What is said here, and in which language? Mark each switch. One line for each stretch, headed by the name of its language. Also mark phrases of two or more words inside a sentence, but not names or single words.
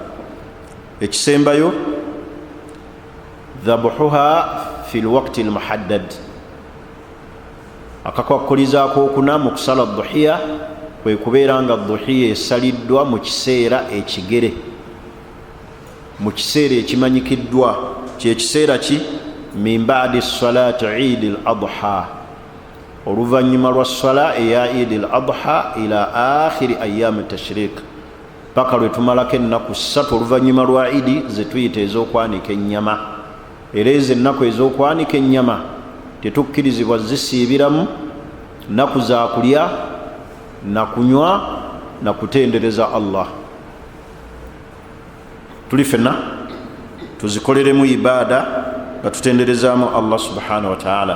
Ganda: Ekisembayo
Arabic: ذبحها في الوقت المحدد,
Ganda: akakwakulizaako okuna mu kusala duhiya kwe kubeera nga duhiya esaliddwa mu kiseera ekigere, mu kiseera ekimanyikiddwa. Kyekiseera ki?
Arabic: من بعد صلاة عيد الأضحى,
Ganda: oluvannyuma lwa sala eya Eid al-Adha
Arabic: إلى آخر أيام التشريق,
Ganda: paka lwe tumalako ennaku 3 oluvannyuma lwa idi ze tuyita ez'okwanika ennyama. Era ezo ennaku ez'okwanika ennyama tetukkirizibwa zisiibiramu nnaku za kulya na kunywa na kutendereza Allah. Tuli fenna tuzikoleremu ibaada nga tutenderezaamu Allah
Arabic: سبحانه وتعالى.